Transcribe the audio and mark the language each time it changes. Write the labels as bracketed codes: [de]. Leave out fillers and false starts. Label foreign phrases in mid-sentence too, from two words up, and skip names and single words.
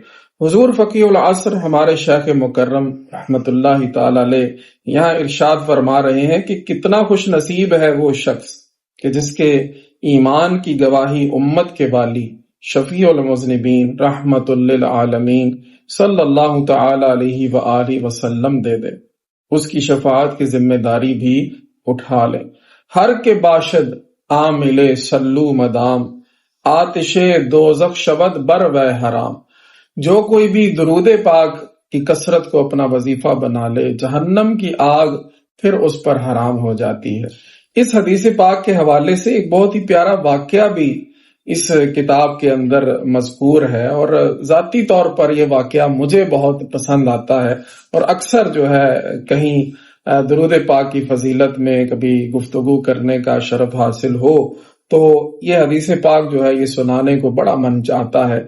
[ur] حضور فقیہ العصر ہمارے شیخ مکرم [ar] رحمت اللہ تعالی علیہ [ur] یہاں ارشاد فرما رہے ہیں کہ کتنا خوش نصیب ہے وہ شخص کہ جس کے ایمان کی گواہی امت کے والی شفیع المذنبین رحمت للعالمین [ar] صلی اللہ تعالی علیہ وآلہ وسلم [ur] دے دے، اس کی شفاعت کی ذمہ داری بھی اٹھا لے۔ [fa] ہر کے باشد عامل سلو مدام، آتش دوزخ شود بر و حرام۔ [ur] جو کوئی بھی درود پاک کی کثرت کو اپنا وظیفہ بنا لے جہنم کی آگ پھر اس پر حرام ہو جاتی ہے۔ اس حدیث پاک کے حوالے سے ایک بہت ہی پیارا واقعہ بھی اس کتاب کے اندر مذکور ہے، اور ذاتی طور پر یہ واقعہ مجھے بہت پسند آتا ہے، اور اکثر جو ہے کہیں درود پاک کی فضیلت میں کبھی گفتگو کرنے کا شرف حاصل ہو تو یہ حدیث پاک جو ہے یہ سنانے کو بڑا من چاہتا ہے۔